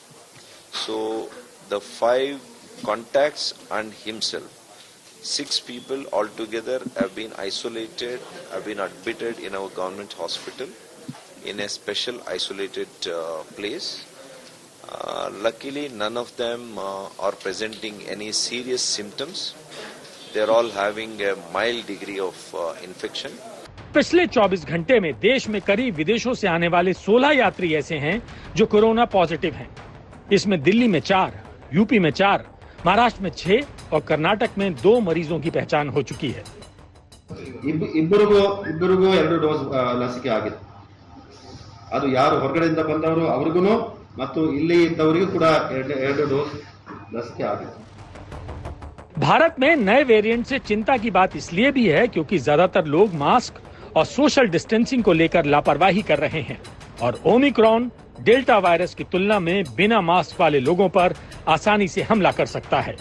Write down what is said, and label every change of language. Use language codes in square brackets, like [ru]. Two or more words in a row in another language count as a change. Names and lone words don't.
[en] So the 5 contacts and himself, 6 people altogether have been isolated, have been admitted in our government hospital in a special isolated place. Luckily, none of them are presenting any serious symptoms. They're all having a mild degree of infection. [hi] पिछले 24 घंटे में देश में करीब विदेशों से आने वाले 16 यात्री ऐसे हैं जो कोरोना पॉजिटिव हैं। इसमें दिल्ली में 4, यूपी में 4, महाराष्ट्र में 6 और कर्नाटक में 2 मरीजों की पहचान हो चुकी है। [kn] ಇಬ್ಬರಿಗೂ 2 ಡೋಸ್ ಲಸಿಕೆ ಆಗಿದೆ. ಅದು ಯಾರು ಹೊರಗಡೆಯಿಂದ ಬಂದವರು ಅವರಿಗೂ ಮತ್ತು ಇಲ್ಲಿ ಇದ್ದವರಿಗೂ ಕೂಡ 2 ಡೋಸ್ ಲಸಿಕೆ ಆಗಿದೆ। [hi] भारत में नए वेरिएंट से चिंता की बात इसलिए भी है क्योंकि ज्यादातर लोग मास्क और [en] social distancing [hi] को लेकर लापरवाही कर रहे हैं, और ओमिक्रॉन डेल्टा वायरस की तुलना में बिना मास्क वाले लोगों पर आसानी से हमला कर सकता है।